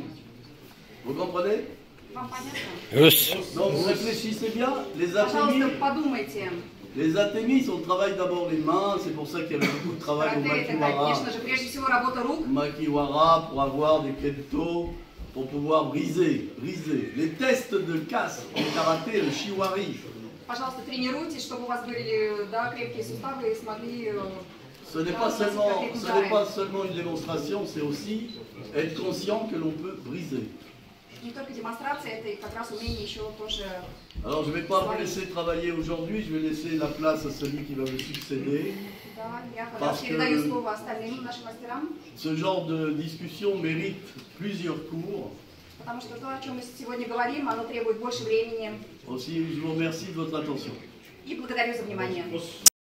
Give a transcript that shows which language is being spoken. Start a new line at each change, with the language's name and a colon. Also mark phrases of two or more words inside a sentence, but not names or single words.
French: Vous comprenez?
Russian: Вам понятно?
French: Donc réfléchissez bien.
Russian: Пожалуйста, подумайте.
French: Les atémis, on travaille d'abord les mains. C'est pour ça qu'il y avait beaucoup de travail au
Russian: Карате это,
French: makiwara.
Russian: конечно же, прежде всего работа рук.
French: Makiwara pour avoir des kento, pour pouvoir briser. Les tests de casse en karaté, le shiwari.
Russian: Пожалуйста, тренируйтесь, чтобы у вас были, да, крепкие суставы и смогли...
French: Ce n'est pas seulement une démonstration, c'est aussi être conscient que l'on peut briser.
Russian: Не только демонстрация, это и как раз умение еще тоже...
French: Alors je ne vais pas vous laisser travailler aujourd'hui, je vais laisser la place à celui qui va me succéder.
Russian: Да, я как
French: Parce
Russian: раз передаю
French: que-
Russian: слово остальным нашим мастерам,
French: Ce genre de discussion mérite plusieurs cours.
Russian: потому что то, о чем мы сегодня говорим, оно требует больше времени.
French: Aussi, je vous remercie de votre attention.
Russian: И благодарю за внимание.